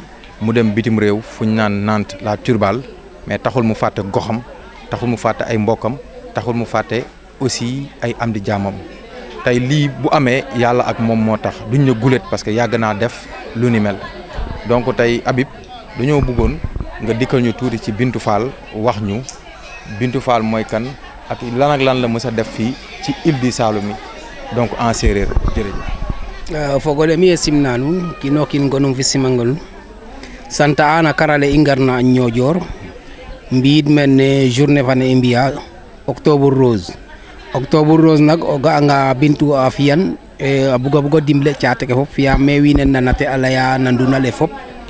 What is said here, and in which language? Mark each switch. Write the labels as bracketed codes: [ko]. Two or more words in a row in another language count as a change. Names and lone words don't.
[wo] mu dem bitim réew fu ñu naan Nantes la Turbal mais taxul mu fàtte goxam taxul mu fàtte ay mbokkam taxul mu fàtte aussi ay am di jaamam tey lii bu amee yàlla ak moom moo tax duñ ne gulet [fr] parce que [wo] yàgg naa def lu ni mel donc tey Habib dañoo bëggoon nga dikkal ñu tuuti ci Bintou Fall wax ñu Bintou Fall mooy kan ak lan ak lan la mës a def fii ci île du Saloum donc en séeréer jërëjëf. [srr] fogole mi e simna nuun kino kin gonum fi simangol santa ana karale i ngarna a Niodior mbi'id mene journée fane i mbi'a octobre rose nak o ga'anga Bintou a fiyan a buga dimle caate ke fop fiya mais wiin we nanate a laya na nduna le fop